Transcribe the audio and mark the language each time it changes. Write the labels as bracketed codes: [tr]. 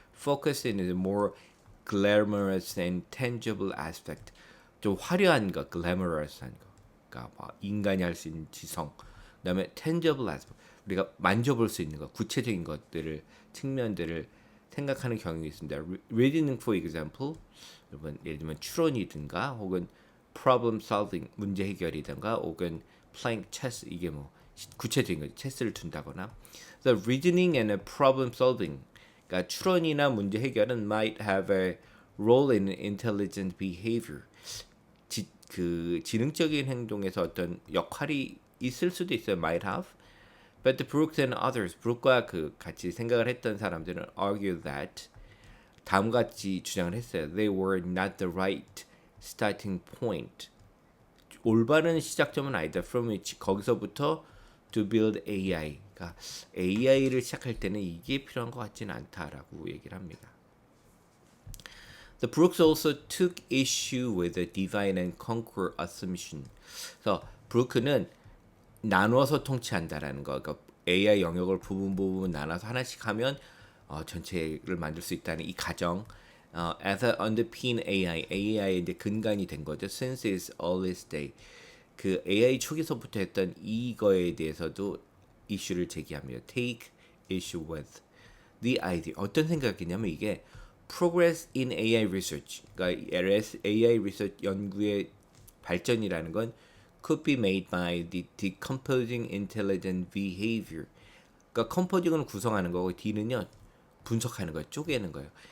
[en] Focus in a more glamorous and tangible aspect. [ko] 좀 화려한 거, glamourous 한 거. 그러니까 뭐 인간이 할 수 있는 지성. 그다음에 [en] tangible aspect. [ko] 우리가 만져볼 수 있는 것, 구체적인 것들을, 측면들을 생각하는 경향이 있습니다. [en] Reasoning, for example, [ko] 여러분 예를 들면 추론이든가, 혹은 [en] problem solving, [ko] 문제 해결이든가, 혹은 [en] playing chess, [ko] 이게 뭐 구체적인 거죠. 체스를 둔다거나. [en] The reasoning and problem solving, [ko] 그러니까 추론이나 문제 해결은 [en] might have a role in intelligent behavior. [ko] 그 지능적인 행동에서 어떤 역할이 있을 수도 있어요. [en] might have. But the Brooks and others, [ko] 브룩과 그 같이 생각을 했던 사람들은 [en] argue that, [ko] 다음과 같이 주장을 했어요. [en] They were not the right starting point. [ko] 올바른 시작점은 아니다. [en] From which, [ko] 거기서부터 [en] to build AI. [ko] 그러니까 AI를 시작할 때는 이게 필요한 것 같지는 않다라고 얘기를 합니다. [en] The Brooks also took issue with the divide and conquer assumption. [ko] 그래서 브루크는 나눠서 통치한다라는 거, 그러니까 AI 영역을 부분 나눠서 하나씩 하면 전체를 만들 수 있다는 이 가정, [en] as a underpin [ko] AI의 이제 근간이 된 거죠. [en] Since its earliest day, [ko] 그 AI 초기서부터 했던 이거에 대해서도 이슈를 제기합니다. [en] Take issue with the idea. [ko] 어떤 생각이냐면 이게 [en] progress in AI research, [ko] 그러니까 AI research 연구의 발전이라는 건 [en] could be made by the decomposing intelligent behavior. [ko] 그러니까 composing은 구성하는 거고 D는요 분석하는 거예요, 쪼개는 거예요.